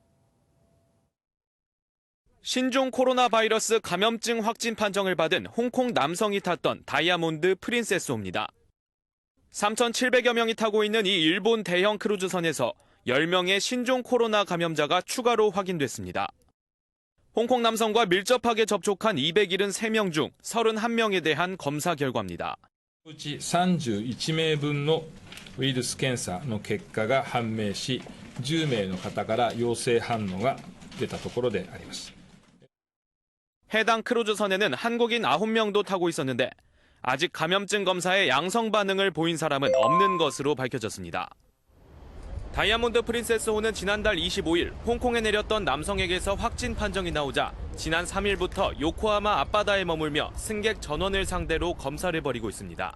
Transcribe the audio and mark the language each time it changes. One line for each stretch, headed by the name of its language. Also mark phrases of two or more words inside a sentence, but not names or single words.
Korean: 신종 코로나 바이러스 감염증 확진 판정을 받은 홍콩 남성이 탔던 다이아몬드 프린세스호입니다. 3,700여 명이 타고 있는 이 일본 대형 크루즈선에서 10명의 신종 코로나 감염자가 추가로 확인됐습니다. 홍콩 남성과 밀접하게 접촉한 273명 중 31명에 대한 검사 결과입니다.
Japanese: うち31名分のウイルス検査の結果が判明し、10名の方から陽性反応が出たところであります。
Korean: 해당 크루즈선에는 한국인 9명도 타고 있었는데 아직 감염증 검사에 양성 반응을 보인 사람은 없는 것으로 밝혀졌습니다. 다이아몬드 프린세스호는 지난달 25일 홍콩에 내렸던 남성에게서 확진 판정이 나오자 지난 3일부터 요코하마 앞바다에 머물며 승객 전원을 상대로 검사를 벌이고 있습니다.